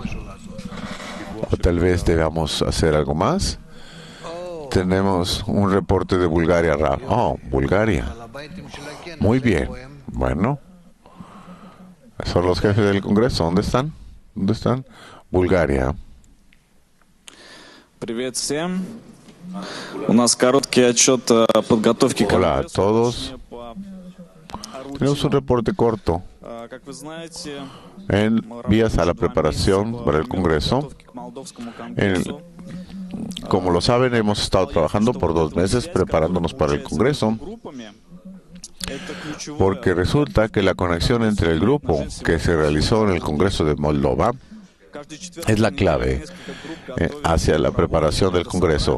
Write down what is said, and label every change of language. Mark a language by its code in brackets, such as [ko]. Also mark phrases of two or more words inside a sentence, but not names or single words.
[es] O tal vez debamos hacer algo más. Tenemos un reporte de Bulgaria, Ram. Oh, Bulgaria. Muy bien. Bueno. Son los jefes del Congreso. ¿Dónde están? ¿Dónde están? Bulgaria. [ru] Привет всем. У нас короткий отчет о подготовке к [es] Hola a todos. Tenemos un reporte corto [ru] Как вы знаете, [es] en vías a la preparación para el Congreso. Como lo saben, hemos estado trabajando por 2 meses preparándonos para el Congreso, porque resulta que la conexión entre el grupo que se realizó en el Congreso de Moldova es la clave hacia la preparación del Congreso.